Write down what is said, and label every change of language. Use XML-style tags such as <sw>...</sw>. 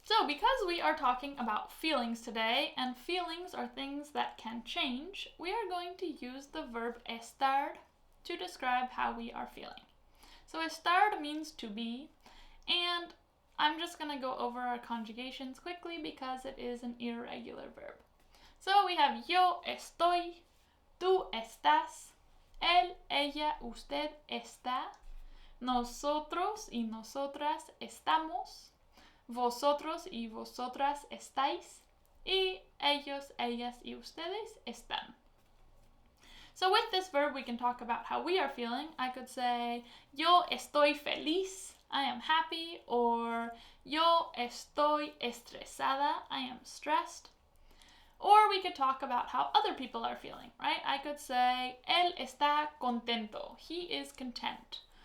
<en>So because we are talking about feelings today, and feelings are things that can change, we are going to use the verb estar to describe how we are feeling. So estar means to be, and I'm just going to go over our conjugations quickly because it is an irregular verb. So we have</en> <es>yo estoy, tú estás, él, ella, usted está, nosotros y nosotras estamos, vosotros y vosotras estáis, y ellos, ellas y ustedes están.</es> <en>So with this verb, we can talk about how we are feeling. I could say,</en> <es>yo estoy feliz,</es> <en>I am happy, or</en> <es>yo estoy estresada,</es> <en>I am stressed. Or we could talk about how other people are feeling, right? I could say,</en> <es>él está contento,</es> <en>he is content.</en>